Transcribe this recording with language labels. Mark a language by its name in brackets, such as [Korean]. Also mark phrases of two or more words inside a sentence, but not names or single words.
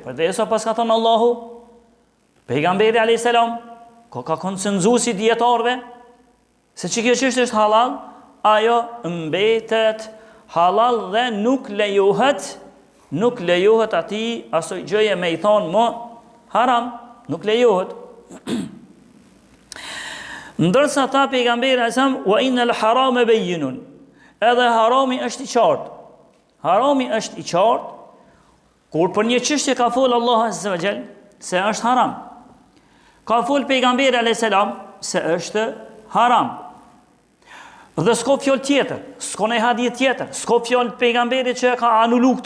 [Albanian] Përderisa pas ka thënë Allahu, pejgamberi [Arabic] عليه السلام, [Albanian] ka konsenzues i dietarëve se kjo çështje është halal, ajo mbetet halal dhe nuk lejohet atij asoj gjëje me i thonë më haram, nuk lejohet. Ndërsa tha pejgamberi asam [Arabic] وإن الحرام بين, [Albanian] edhe harami është i qartë. Harami është i qartë kur për një çështje ka fol Allahu [Arabic] عز وجل [Albanian] se është haram. Ka fol pejgamberi [Arabic] عليه السلام [Albanian] se është haram. Dhe s'ko fjallë tjetër, s'ko në hadith tjetër, s'ko fjallë pejgamberi që ka anulu këto.